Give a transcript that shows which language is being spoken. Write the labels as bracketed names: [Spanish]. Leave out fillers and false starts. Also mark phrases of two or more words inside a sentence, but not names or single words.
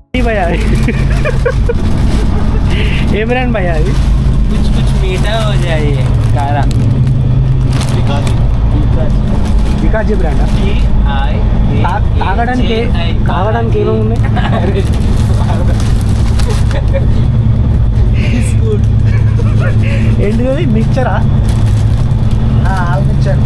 [Telugu] భయ్యా ఏ బ్రాండ్ భయ్యా అది? [Hindi] कुछ कुछ मीठा हो जाए कारा [Telugu] వికాజీ బ్రాండ్ తాగడానికి ఏమేమి ఉన్నాయి? ఏంటిది మిక్చరా? [English] all mixture.